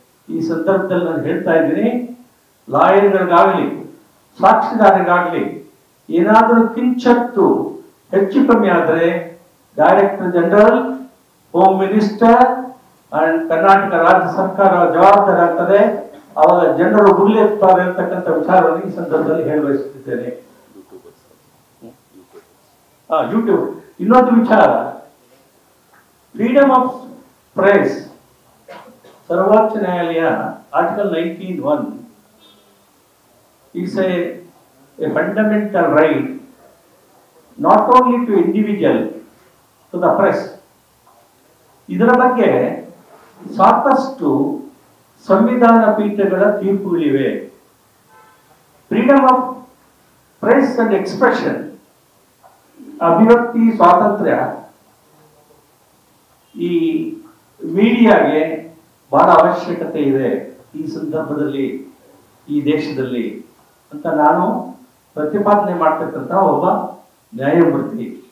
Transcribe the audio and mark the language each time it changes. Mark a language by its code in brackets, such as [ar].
[kn] ಈ ಸಂದರ್ಭದಲ್ಲಿ ನಾನು ಹೇಳ್ತಾ ಇದ್ದೀನಿ, ಲಾಯರ್ಗಳಿಗಾಗಲಿ ಸಾಕ್ಷಿದಾರರಿಗಾಗಲಿ ಏನಾದರೂ ಕಿಂಚತ್ತು ಹೆಚ್ಚು ಕಮ್ಮಿ ಆದರೆ director general, home minister and Karnataka ರಾಜ್ಯ ಸರ್ಕಾರ ಜವಾಬ್ದಾರಿ ಆಗ್ತದೆ. ಅವಾಗ ಜನರು ಹುಲ್ಲೆತ್ತಾರೆ ಅಂತಕ್ಕಂಥ ವಿಚಾರವನ್ನು ಈ ಸಂದರ್ಭದಲ್ಲಿ ಹೇಳಬಯಸುತ್ತಿದ್ದೇನೆ. ಯೂಟ್ಯೂಬ್ ಇನ್ನೊಂದು ವಿಚಾರ, ಫ್ರೀಡಮ್ ಆಫ್ ಪ್ರೆಸ್. ಸರ್ವೋಚ್ಚ ನ್ಯಾಯಾಲಯ [en] Article 19(1 is a fundamental right not only to individual, to the press. [kn] ಇದರ ಬಗ್ಗೆ ಸಾಕಷ್ಟು ಸಂವಿಧಾನ ಪೀಠಗಳ ತೀರ್ಪುಗಳಿವೆ. Freedom of press and expression, ಅಭಿವ್ಯಕ್ತಿ ಸ್ವಾತಂತ್ರ್ಯ ಈ ಮೀಡಿಯಾಗೆ ಬಹಳ ಅವಶ್ಯಕತೆ ಇದೆ ಈ ಸಂದರ್ಭದಲ್ಲಿ, ಈ ದೇಶದಲ್ಲಿ ಅಂತ ನಾನು ಪ್ರತಿಪಾದನೆ ಮಾಡ್ತಕ್ಕಂಥ ಒಬ್ಬ ನ್ಯಾಯಮೂರ್ತಿ.